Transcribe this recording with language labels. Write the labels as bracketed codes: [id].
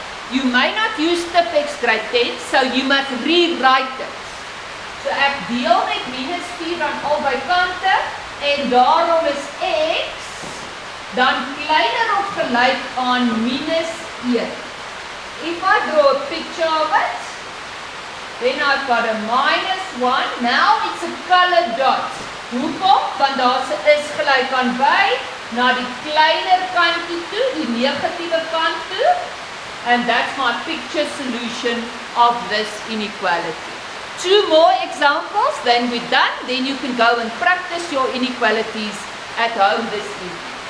[en] You may not use Tipex Gr10, so you must rewrite it. [af] So ek deel met minus 4 aan albei kante en daarom is x dan kleiner of gelyk aan minus 1. [en] If I draw a picture of it, then I've got a minus 1. Now it's a colored dot. [af] Hoekom? Want daar is gelyk aan by na die kleiner kantjie toe, die negatiewe kant toe. [en] And that's my picture solution of this inequality. 2 more examples, then we're done. Then you can go and practice your inequalities at home this evening.